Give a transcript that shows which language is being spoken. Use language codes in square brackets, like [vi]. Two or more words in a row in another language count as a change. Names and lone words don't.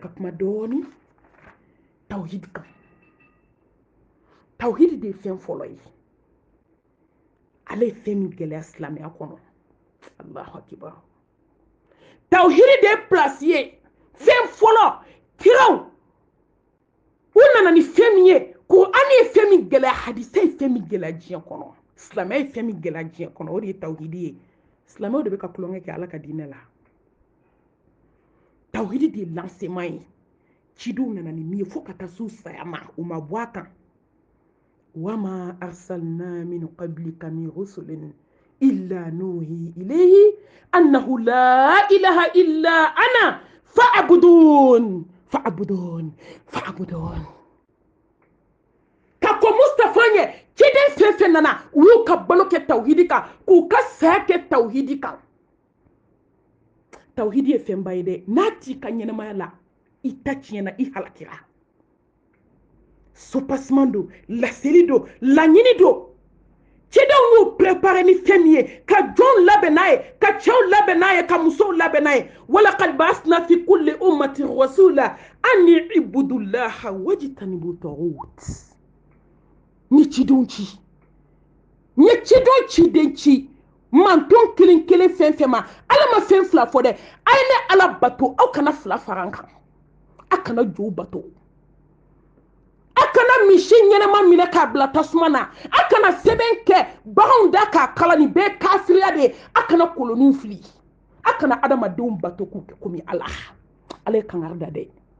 [bm] ka kuma dɔɔni tawhidi kan tawhidi de ye fɛn fɔlɔ ye ale ye fɛn min gɛlɛya silamɛya kɔnɔ [ar] الله أكبر [bm] tawhidi de ye place ye fɛn fɔlɔ kiraw u nana ni fɛn min ye Kur'an ye fɛn min gɛlɛya hadisa ye fɛn min gɛlɛya diɲɛ kɔnɔ silamɛya ye fɛn min gɛlɛya diɲɛ kɔnɔ o de ye tawhidi ye silamɛw de bɛ ka tulonkɛ kɛ ala ka diinɛ la tawhidi de ye lancement ye cidenw nana ni min ye fo ka taa s'u saya ma u ma bɔ a kan [ar] وما أرسلنا من قبلك من رسول إلا نوحي إليه أنه لا إله إلا أنا فاعبدون [bm] ka ko Mustafa ɲɛ ciden fɛn fɛn nana u y'u ka balo kɛ tawhidi kan k'u ka saya kɛ tawhidi kan tawhidi ye fɛnba ye dɛ n'a t'i ka ɲɛnamaya la i ta tiɲɛna i halakira sopassement don laseli don laɲini don cɛdenw y'u préparé ni fɛn min ye ka jɔnw labɛn n'a ye ka cɛw labɛn n'a ye ka musow labɛn n'a ye [ar] ولقد بعثنا في كل أمة رسولا أن اعبدوا الله واجتنبوا الطاغوت [bm] ni cidenw ci n ye cidenw ciden ci manton kelen kelen fɛn fɛn ma ala ma fɛn fila fɔ dɛ a ye ne ala bato aw kana fila fara an kan a kana jow bato a kana misi ɲɛnɛma minɛ k'a bila tasuma na a kana sɛbɛn kɛ baganw da k'a kala nin bɛɛ kafiriya de ye a kana koloniw fili a kana adamadenw bato k'u kɛ komi ala ye kangari da dɛ